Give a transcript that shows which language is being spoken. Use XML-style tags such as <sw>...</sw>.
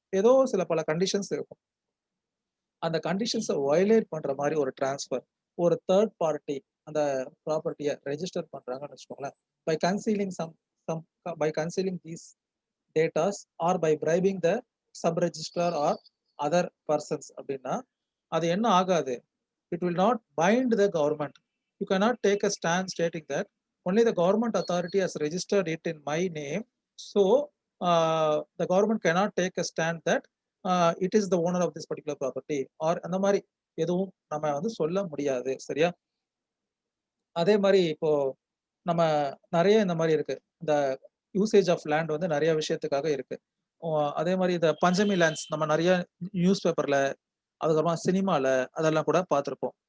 <ta>ஏதோ சில பல கண்டிஷன்ஸ் இருக்கும். அந்த கண்டிஷன்ஸ வயலேட் பண்ற மாரி ஒரு டிரான்ஸ்பர், ஒரு தேர்ட் பார்ட்டி அந்த ப்ராப்பர்ட்டிய ரெஜிஸ்டர் பண்றாங்கன்னு வச்சுக்கோங்களேன்.</ta> <en>by concealing some by concealing these datas or by bribing the sub registrar or other persons</en> <ta>அப்படின்னா, அது என்ன ஆகாது?</ta> <en>It will not bind the government. You cannot take a stand stating that only the government authority has registered it in my name. So the government cannot take a stand that it is the owner of this particular property.</en> <ta>Or அந்த மாதிரி எதுவும் நம்ம வந்து சொல்ல முடியாது. சரியா? அதே மாரி இப்போ நம்ம நெறைய இந்த மாரி இருக்கு. இந்த யூசேஜ் ஆஃப் லேண்ட் வந்து நெறைய விஷயத்துக்காக இருக்கு. ஓ அதே மாரி இந்த பஞ்சமி லேண்ட்ஸ் நம்ம நெறைய நியூஸ் பேப்பர்ல, அதுக்கப்புறமா சினிமால அதெல்லாம் கூட பார்த்திருப்போம்.</ta>